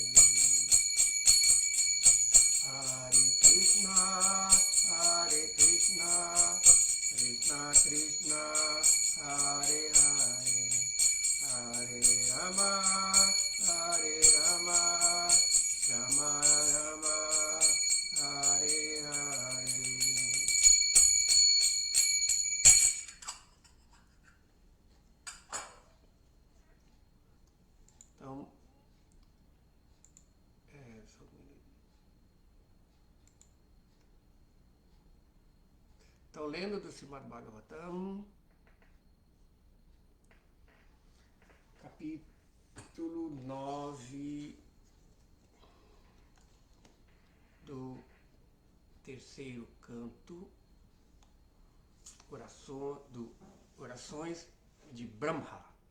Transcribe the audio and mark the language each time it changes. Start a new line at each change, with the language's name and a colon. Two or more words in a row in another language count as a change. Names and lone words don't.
Portuguese: Hare Krishna, Hare Krishna, Krishna Krishna, Hare Hare, Hare Rama, Hare Rama, Rama Rama, Hare Hare. Então, só um minuto. Então, lendo do Srimad Bhagavatam, capítulo 9 do terceiro canto, Orações de Brahma.